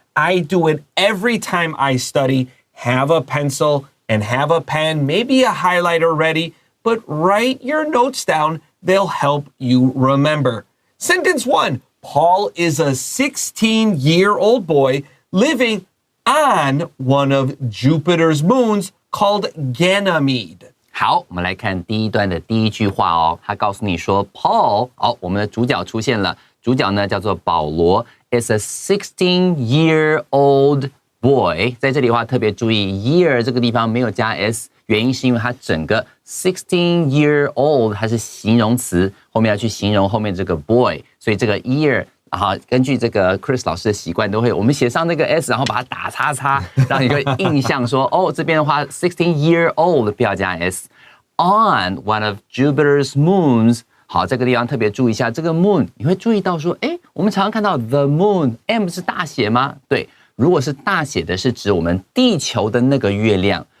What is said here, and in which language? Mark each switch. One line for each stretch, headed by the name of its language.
English: I do it every time I study. Have a pencil and have a pen, maybe a highlighter ready, but write your notes down. They'll help you remember. Sentence 1. Paul is a 16-year-old boy living on one of Jupiter's moons called Ganymede.
Chinese: 好，我们来看第一段的第一句话哦。他告诉你说 ，Paul， 好，我们的主角出现了。主角呢叫做保罗 ，
English: is a 16-year-old boy。
Chinese: 在这里的话特别注意 year 这个地方没有加 s， 原因是因为它整个 16-year-old 它是形容词，后面要去形容后面这个 boy， 所以这个 year。好，根据这个 Chris 老师的习惯，都会我们写上那个 s， 然后把它打叉叉，让你有个印象说，哦，这边的话 16-year-old 不要加 s。
English: On one of Jupiter's moons，
Chinese: 好，这个地方特别注意一下，这个 moon 你会注意到说，哎，我们常常看到 the moon，m 是大写吗？对，如果是大写的，是指我们地球的那个月亮。